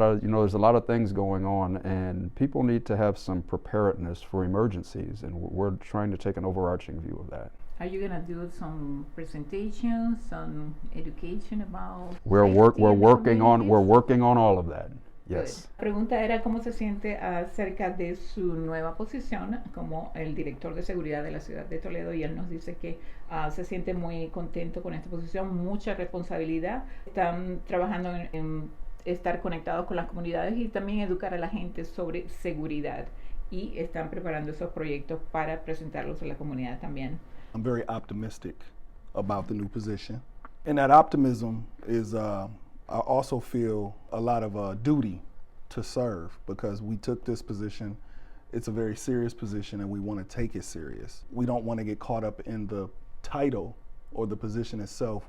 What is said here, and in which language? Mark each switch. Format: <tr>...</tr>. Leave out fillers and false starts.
<en>There's a lot of things going on, and people need to have some preparedness for emergencies, and we're trying to take an overarching view of that. Are you gonna do some presentations, some education about? We're working on all of that. Yes.</en> <es>La pregunta era cómo se siente acerca de su nueva posición como el director de seguridad de la ciudad de Toledo, y él nos dice que se siente muy contento con esta posición, mucha responsabilidad. Están trabajando en estar conectados con las comunidades y también educar a la gente sobre seguridad, y están preparando esos proyectos para presentarlos a la comunidad también.</es> <en>I'm very optimistic about the new position, and that optimism is I also feel a lot of duty to serve, because we took this position it's a very serious position and we want to take it serious. We don't want to get caught up in the title or the position itself.</en>